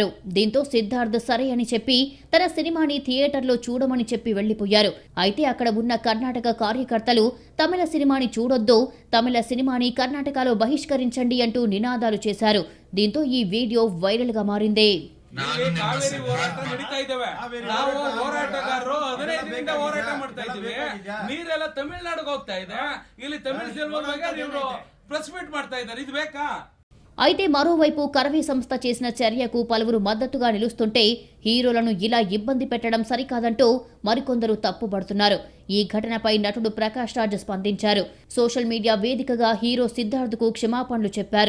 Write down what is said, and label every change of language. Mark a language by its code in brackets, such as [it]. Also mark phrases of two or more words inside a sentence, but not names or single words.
[te] దీంతో సిద్ధార్థ్ సరే అని చెప్పి తన సినిమాని థియేటర్లో చూడమని చెప్పి వెళ్లిపోయారు. అయితే అక్కడ ఉన్న కర్ణాటక కార్యకర్తలు తమిళ సినిమాని చూడొద్దు, తమిళ సినిమాని కర్ణాటకలో బహిష్కరించండి అంటూ నినాదాలు చేశారు. దీంతో ఈ వీడియో వైరల్ గా మారింది. [kn] ಕಾವೇರಿ ಹೋರಾಟ ನಡೀತಾ ಇದ್ದೇವೆ. ನಾವು ಹೋರಾಟಗಾರರು 15 ದಿನದಿಂದ ಹೋರಾಟ ಮಾಡ್ತಾ ಇದ್ದೀವಿ. ನೀರೆಲ್ಲ ತಮಿಳ್ನಾಡಿಗೆ ಹೋಗ್ತಾ ಇದೆ. ಇಲ್ಲಿ ತಮಿಳ್ ಸಿನಿಮಾ ಇವರು [en] press meet [kn] ಮಾಡ್ತಾ ಇದ್ದಾರೆ. ಇದು ಬೇಕಾ? [te] అయితే మరోవైపు కరవే సంస్థ చేసిన చర్యకు పలువురు మద్దతుగా నిలుస్తుంటే, హీరోలను ఇలా ఇబ్బంది పెట్టడం సరికాదంటూ మరికొందరు తప్పుపడుతున్నారు. ఈ ఘటనపై నటుడు ప్రకాష్ రాజ్ స్పందించారు. [en] social media [te] వేదికగా హీరో సిద్ధార్థ్కు క్షమాపణలు చెప్పారు.